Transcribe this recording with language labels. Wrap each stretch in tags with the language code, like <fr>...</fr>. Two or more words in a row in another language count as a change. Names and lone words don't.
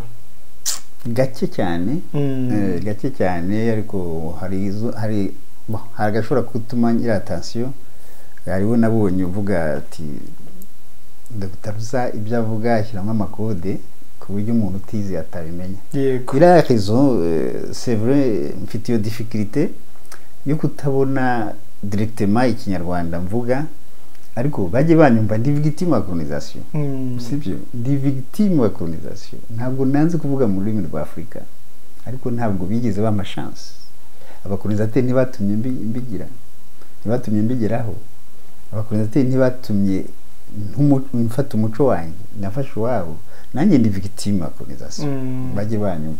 <rw>gake cyane ariko hari agashobora kutuma ngira attention hariho nabonye uvuga ati Dr Rusa ibyo avuga ashyiramo amakode ku buryo umuntu utize atabimenya.</rw> <fr>Il a raison, c'est vrai,</fr> <rw>mfite iyo difficulté yo kutabona directement ikinyarwanda mvuga ariko baje banyumva ndi victime ya colonisation. Sibyo ndi victime ya colonisation ntabwo nanze kuvuga mu rurimi rwa Afrika ariko ntabwo bigeze bama chance abakolonisateri ntibatumye mbigeraho abakolonisateri ntibatumye mfata umuco wanjye nafashe wabo nanjye ndi victime ya colonisation baje banyumva.</rw>